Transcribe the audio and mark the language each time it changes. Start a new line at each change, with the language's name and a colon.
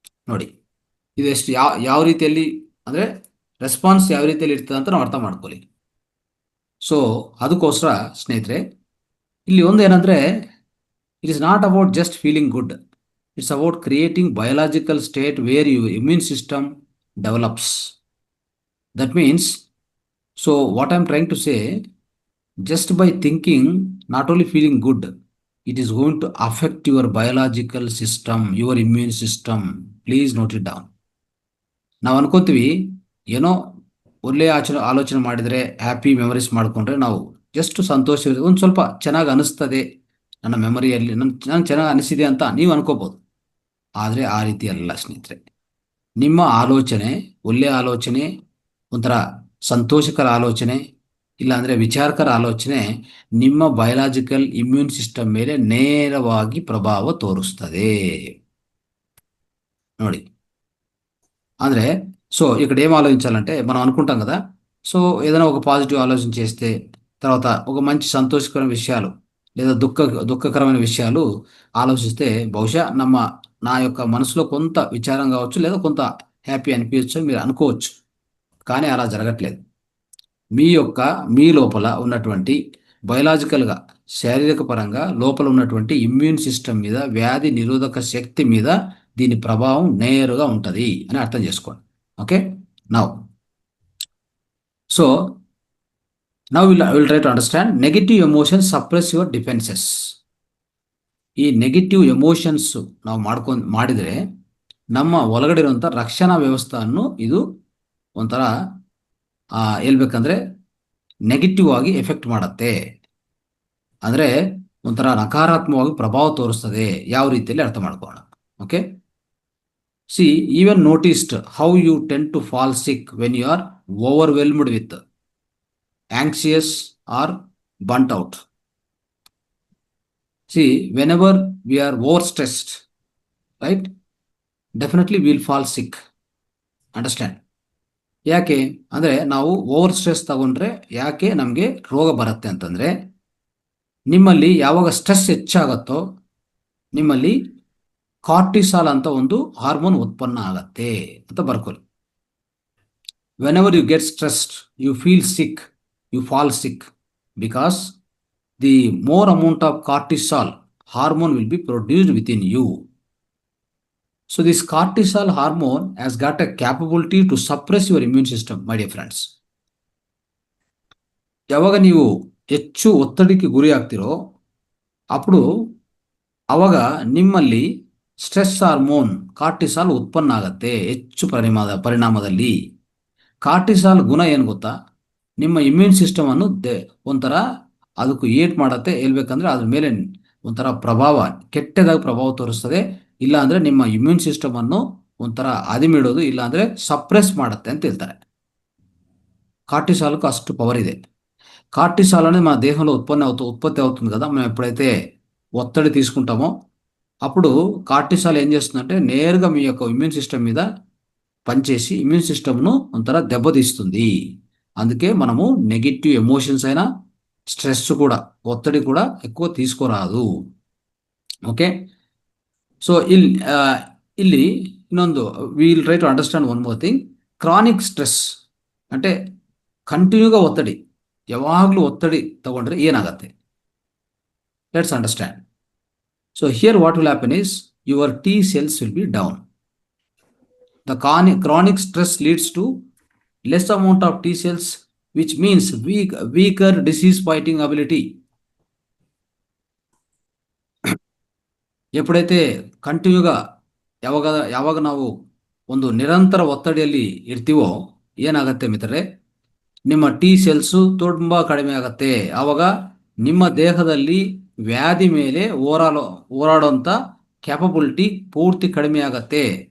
Kannada: ನೋಡಿ, ಇದೆಷ್ಟು ಯಾವ ರೀತಿಯಲ್ಲಿ ಅಂದರೆ ರೆಸ್ಪಾನ್ಸ್ ಯಾವ ರೀತಿಯಲ್ಲಿ ಇರ್ತದೆ ಅಂತ ನಾವು ಅರ್ಥ ಮಾಡ್ಕೊಳ್ಳಿ.
English: so
Kannada: ಅದಕ್ಕೋಸ್ಕರ ಸ್ನೇಹಿತರೆ, ಇಲ್ಲಿ ಒಂದು ಏನಂದರೆ,
English: It is not about just feeling good, it's about creating biological state where your immune system develops. That means, so what I am trying to say, just by thinking, not only feeling good, it is going to affect your biological system, your immune system. Please note it down.
Kannada: ನಾವು ಅನ್ಕೋತೀವಿ ಏನೋ ಒಳ್ಳೆಯ ಆಲೋಚನೆ ಮಾಡಿದರೆ, happy memories ಮಾಡಿಕೊಂಡ್ರೆ ನಾವು just ಸಂತೋಷ, ಒಂದು ಸ್ವಲ್ಪ ಚೆನ್ನಾಗಿ ಅನಿಸ್ತದೆ ನನ್ನ ಮೆಮರಿಯಲ್ಲಿ, ನಾನು ಚೆನ್ನಾಗಿ ಅನಿಸಿದೆ ಅಂತ ನೀವು ಅನ್ಕೋಬೋದು. ಆದರೆ ಆ ರೀತಿ ಅಲ್ಲ ಸ್ನೇಹಿತರೆ. ನಿಮ್ಮ ಆಲೋಚನೆ, ಒಳ್ಳೆಯ ಆಲೋಚನೆ, ಒಂಥರ ಸಂತೋಷಕರ ಆಲೋಚನೆ, ಇಲ್ಲಾಂದರೆ ವಿಚಾರಕರ ಆಲೋಚನೆ ನಿಮ್ಮ ಬಯೋಲಾಜಿಕಲ್ ಇಮ್ಯೂನ್ ಸಿಸ್ಟಮ್ ಮೇಲೆ ನೇರವಾಗಿ ಪ್ರಭಾವ ತೋರಿಸ್ತದೆ. ನೋಡಿ, ಅಂದರೆ
Telugu: సో ఇక్కడ ఏం ఆలోచించాలంటే, మనం అనుకుంటాం కదా, సో ఏదైనా ఒక పాజిటివ్ ఆలోచన చేస్తే, తర్వాత ఒక మంచి సంతోషకరమైన విషయాలు లేదా దుఃఖకరమైన విషయాలు ఆలోచిస్తే, బహుశా నా యొక్క మనసులో కొంత విచారం కావచ్చు, లేదా కొంత హ్యాపీ అనిపించచ్చు మీరు అనుకోవచ్చు. కానీ అలా జరగట్లేదు. మీ లోపల ఉన్నటువంటి బయోలాజికల్గా, శారీరక పరంగా లోపల ఉన్నటువంటి ఇమ్యూన్ సిస్టమ్ మీద, వ్యాధి నిరోధక శక్తి మీద దీని ప్రభావం నేరుగా ఉంటుంది అని అర్థం చేసుకోండి.
English: Okay, now will try to understand. Negative emotions suppress your defences.
Kannada: ಈ ನೆಗೆಟಿವ್ ಎಮೋಷನ್ಸ್ ನಾವು ಮಾಡಿದರೆ ನಮ್ಮ ಒಳಗಡೆ ಇರುವಂಥ ರಕ್ಷಣಾ ವ್ಯವಸ್ಥೆಯನ್ನು ಇದು ಒಂಥರ ಹೇಳ್ಬೇಕಂದ್ರೆ ನೆಗೆಟಿವ್ ಆಗಿ ಎಫೆಕ್ಟ್ ಮಾಡುತ್ತೆ. ಅಂದರೆ ಒಂಥರ ನಕಾರಾತ್ಮಕವಾಗಿ ಪ್ರಭಾವ ತೋರಿಸ್ತದೆ. ಯಾವ ರೀತಿಯಲ್ಲಿ ಅರ್ಥ ಮಾಡ್ಕೊಳ್ಳೋಣ.
English: Okay, see, even noticed how you tend to fall sick when you are overwhelmed with, anxious or burnt out. See, whenever we are overstressed, right, definitely we will fall sick. Understand?
Kannada: ಯಾಕೆ ಅಂದರೆ, ನಾವು over stress ತಗೊಂಡ್ರೆ ಯಾಕೆ ನಮಗೆ ರೋಗ ಬರುತ್ತೆ ಅಂತಂದರೆ, ನಿಮ್ಮಲ್ಲಿ ಯಾವಾಗ ಸ್ಟ್ರೆಸ್ ಹೆಚ್ಚಾಗತ್ತೋ ನಿಮ್ಮಲ್ಲಿ ಕಾರ್ಟಿಸಾಲ್ ಅಂತ ಒಂದು ಹಾರ್ಮೋನ್ ಉತ್ಪನ್ನ ಆಗತ್ತೆ ಅಂತ ಬರ್ಕೊಳ್ಳಿ.
English: whenever you get stressed, you feel sick, you fall sick, because the more amount of cortisol hormone will be produced within you. So this cortisol hormone has got a capability to suppress your immune system, my dear friends.
Kannada: ಯಾವಾಗ ನೀವು ಹೆಚ್ಚು ಒತ್ತಡಕ್ಕೆ ಗುರಿ ಆಗ್ತಿರೋ ಅప్పుడు ಅವಾಗ ನಿಮ್ಮಲ್ಲಿ stress hormone cortisol ಉತ್ಪನ್ನ ಆಗತ್ತೆ ಹೆಚ್ಚು ಪರಿಣಾಮದಲ್ಲಿ. ಕಾರ್ಟಿಸಾಲ್ ಗುಣ ಏನು ಗೊತ್ತಾ? ನಿಮ್ಮ ಇಮ್ಯೂನ್ ಸಿಸ್ಟಮನ್ನು ಒಂಥರ ಅದಕ್ಕೂ ಏಟ್ ಮಾಡತ್ತೆ. ಹೇಳ್ಬೇಕಂದ್ರೆ ಅದ್ರ ಮೇಲೆ ಒಂಥರ ಪ್ರಭಾವ, ಕೆಟ್ಟದಾಗಿ ಪ್ರಭಾವ ತೋರಿಸ್ತದೆ. ಇಲ್ಲಾಂದರೆ ನಿಮ್ಮ ಇಮ್ಯೂನ್ ಸಿಸ್ಟಮನ್ನು ಒಂಥರ ಅದಿಮಿಡೋದು, ಇಲ್ಲಾಂದರೆ ಸಪ್ರೆಸ್ ಮಾಡುತ್ತೆ ಅಂತ ಹೇಳ್ತಾರೆ. కార్టిసాల్కు అಷ್ಟು పవర్ ಇದೆ.
Telugu: కార్టిసాల్ అనేది మన దేహంలో ఉత్పత్తి అవుతుంది కదా. మనం ఎప్పుడైతే ఒత్తిడి తీసుకుంటామో అప్పుడు కార్టిసాల్ ఏం చేస్తుందంటే నేరుగా మీ యొక్క ఇమ్యూన్ సిస్టమ్ మీద పనిచేసి ఇమ్యూన్ సిస్టమ్ను ಒಂಥರ దెబ్బతీస్తుంది. అందుకే మనము నెగిటివ్ ఎమోషన్స్ అయినా, స్ట్రెస్ కూడా, ఒత్తిడి కూడా ఎక్కువ తీసుకోరాదు. ఓకే.
English: so
Kannada: ಇಲ್ಲಿ ಇನ್ನೊಂದು
English: Will try to understand one more thing.
Kannada: Chronic stress అంటే ಕಂಟಿನ್ಯೂగా ಒತ್ತಡಿ, ಯಾವಾಗಲೂ ಒತ್ತಡಿ ತಗೊಂಡ್ರೆ ಏನಾಗತ್ತೆ?
English: Let's understand. So here what will happen is your T cells will be down. The chronic stress leads to less amount of T cells, which means weaker disease fighting ability.
Kannada: ಎప్పుಡೈತೆ ಕಂಟಿನ್ಯೂగా ಯಾವಾಗ ನಾವು ಒಂದು ನಿರಂತರ ಒತ್ತಡಿಯಲ್ಲಿ ಇರ್ತೀವೋ ಏನಾಗತ್ತೆ ಮಿತ್ರರೇ? ನಿಮ್ಮ ಟಿ ಸೆಲ್ಸು ತುಂಬ ಕಡಿಮೆ ಆಗತ್ತೆ. ಆವಾಗ ನಿಮ್ಮ ದೇಹದಲ್ಲಿ ವ್ಯಾಧಿ ಮೇಲೆ ಹೋರಾಡುವಂಥ ಕ್ಯಾಪಬಿಲಿಟಿ ಪೂರ್ತಿ ಕಡಿಮೆ ಆಗತ್ತೆ.